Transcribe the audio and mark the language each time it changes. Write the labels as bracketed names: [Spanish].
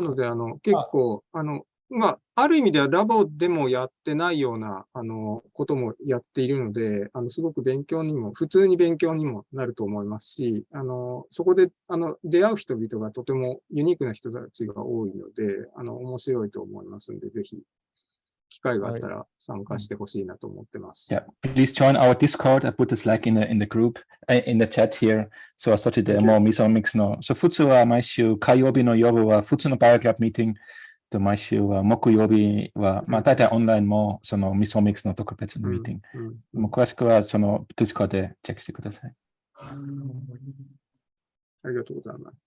[Japanese] なので、結構、ある意味ではラボでもやってないような、こともやっているので、すごく普通に勉強にもなると思いますし、そこで、出会う人々がとてもユニークな人たちが多いので、面白いと思いますので、ぜひ、機会があったら参加してほしいなと思ってます。 [English] Yeah, please join our Discord. I put this link in the group, in the chat here. [Japanese] そう、そっちでもうミソミックスの。そう、普通は毎週火曜日の夜は普通のバイオクラブミーティングと毎週は木曜日は、大体オンラインもそのミソミックスの特別のミーティング。詳しくはその Discord でチェックしてください。ありがとうございます。